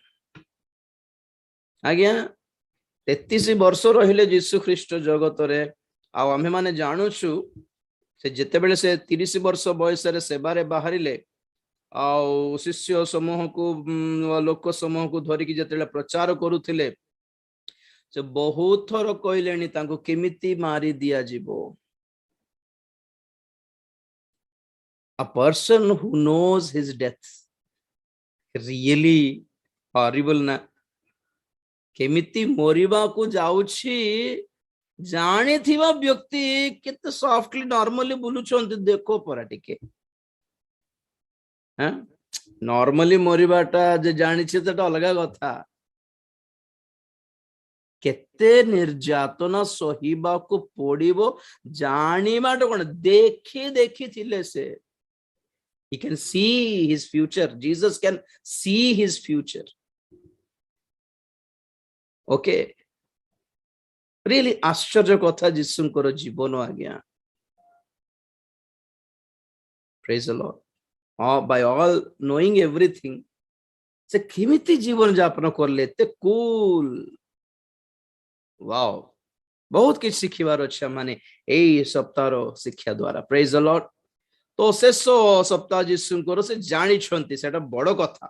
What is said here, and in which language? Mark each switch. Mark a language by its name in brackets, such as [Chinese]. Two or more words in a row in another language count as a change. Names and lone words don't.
[Odia] ଆଜ୍ଞା 33 ବର୍ଷ ରହିଲେ ଯୀଶୁ ଖ୍ରୀଷ୍ଟ ଜଗତରେ, ଆଉ ଆମେ ମାନେ ଜାଣୁଛୁ ସେ ଯେତେବେଳେ ସେ 30 ବର୍ଷ ବୟସରେ ସେବାରେ ବାହାରିଲେ, ଆଉ ଶିଷ୍ୟ ସମୂହକୁ ଲୋକ ସମୂହକୁ ଧରିକି ଯେତେବେଳେ ପ୍ରଚାର କରୁଥିଲେ, ସେ ବହୁତ ଥର କହିଲେଣି ତାଙ୍କୁ କେମିତି ମାରି ଦିଆଯିବ। [English] A person who knows his death, really horrible ନା? [Odia] କେମିତି ମରିବାକୁ ଯାଉଛି ଜାଣିଥିବା ବ୍ୟକ୍ତି କେତେ [English] softly normally [Odia] ବୁଲୁଛନ୍ତି ଦେଖ ପରା ଟିକେ। ନର୍ମାଲି ମରିବାଟା ଯେ ଜାଣିଛି ସେଟା ଅଲଗା କଥା, କେତେ ନିର୍ଯାତନା ସହିବାକୁ ପଡିବ ଜାଣିବାଟା କଣ? ଦେଖିଥିଲେ ସେ। [English] He can see his future. Jesus can see his future. Okay. Really [Odia] ଆଶ୍ଚର୍ଯ୍ୟ କଥା ଯୀଶୁଙ୍କର ଜୀବନ ଆଜ୍ଞା। [English] Praise the Lord. By all knowing everything, [Odia] ସେ କେମିତି ଜୀବନ ଯାପନ କଲେ, ଏତେ କୁଲ। ୱାଓ, ବହୁତ କିଛି ଶିଖିବାର ଅଛି ମାନେ ଏଇ ସପ୍ତାହର ଶିକ୍ଷା ଦ୍ୱାରା। [English] Praise the Lord. [Odia] ତ ଶେଷ ସପ୍ତାହ ଯୀଶୁଙ୍କର ସେ ଜାଣିଛନ୍ତି, ସେଟା ବଡ କଥା।